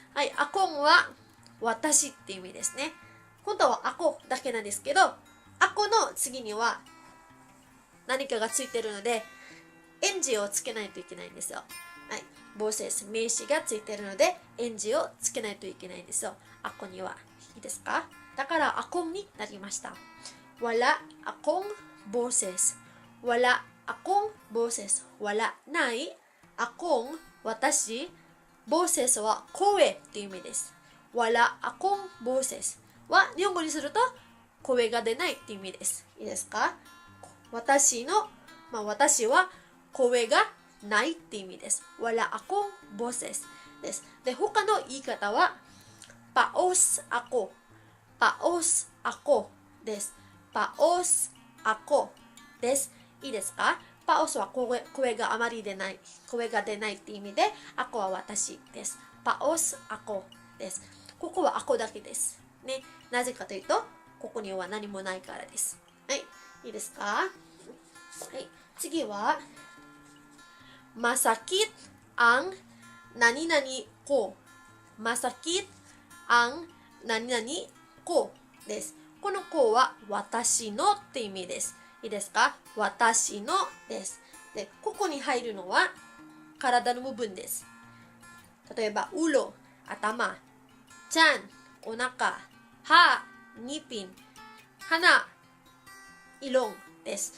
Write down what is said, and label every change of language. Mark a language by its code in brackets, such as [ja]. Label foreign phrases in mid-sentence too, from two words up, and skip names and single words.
[ja] はい、アコンは私って意味ですね。本当はアコだけなんですけど、アコの次には何かがついてるのでエンジをつけないといけないんですよ。はい、ボセス名詞がついてるのでエンジをつけないといけないんですよ。アコには。いいですか？だからアコンになりました。 [tl] wala akong boses [ja] ない。akong 私。boses は声っていう意味です。 [tl] wala akong boses [ja] は日本語にすると声が出ないっていう意味です。いいですか？私は声がないって意味です。 [tl] wala akong boses [ja] です。で、他の言い方は [tl] paos ako [ja] です。 [tl] paos ako [ja] です。いいですか？パオスは声があまり出ない。声が出ないって意味で、アコは私です。 [tl] paos ako [ja] です。ここはアコだけです。ね。なぜかというと、ここには何もないからです。はい。いいですか？はい。次は、 [tl] masakit ang nani nani ko。 masakit ang nani nani ko [ja] です。この子は私のって意味です。いいですか？私のです。で、ここに入るのは体の部分です。例えば、うろ、頭、ちゃん、お腹、歯、ニピン、鼻、イロンです。